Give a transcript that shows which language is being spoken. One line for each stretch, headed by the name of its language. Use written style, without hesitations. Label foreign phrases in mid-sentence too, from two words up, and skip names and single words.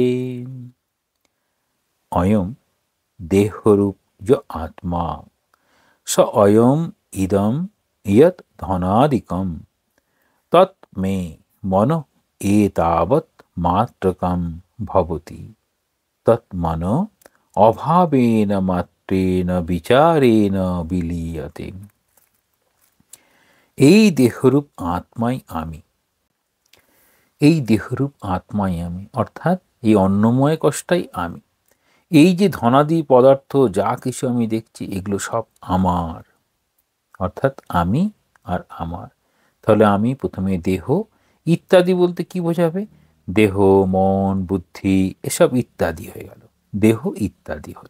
Sanskrit: অয়ম দেহরূপ जो आत्मा स अयम इदम यत् धनादिकम तत् मे मनो एतावत् मात्रकम भवति तत् मनो अभावेन मात्रेन বিচারেণ বিলীয়তে।
Bangla: এই দেহরূপ আত্মাই আমি, এই দেহরূপ আত্মাই আমি, অর্থাৎ এই অন্নময় কোষটাই আমি। এই যে ধনাদি পদার্থ যা কিছু আমি দেখছি এগুলো সব আমার, অর্থাৎ আমি আর আমার। তাহলে আমি প্রথমে দেহ ইত্যাদি বলতে কি বোঝাবে? দেহ, মন, বুদ্ধি এসব ইত্যাদি হয়ে গেল, দেহ ইত্যাদি হলো।